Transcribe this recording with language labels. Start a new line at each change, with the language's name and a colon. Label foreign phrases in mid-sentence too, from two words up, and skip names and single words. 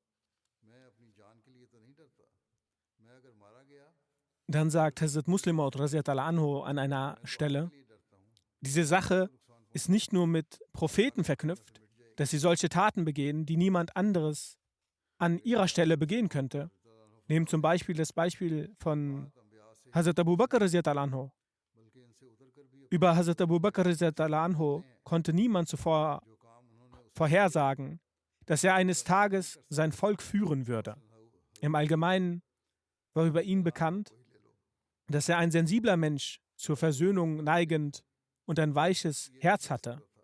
German: Dann sagt Hazrat Muslim Maud
Arabic: رضي الله عنه
German: an einer Stelle, diese Sache ist nicht nur mit Propheten verknüpft, dass sie solche Taten begehen, die niemand anderes an ihrer Stelle begehen könnte. Nehmen zum Beispiel das Beispiel von Hazrat Abu Bakr
Arabic: رضي الله عنه.
German: Über Hazrat Abu Bakr
Arabic: رضي الله عنه
German: konnte niemand zuvor vorhersagen, dass er eines Tages sein Volk führen würde. Im Allgemeinen war über ihn bekannt, dass er ein sensibler Mensch, zur Versöhnung neigend und ein weiches Herz hatte.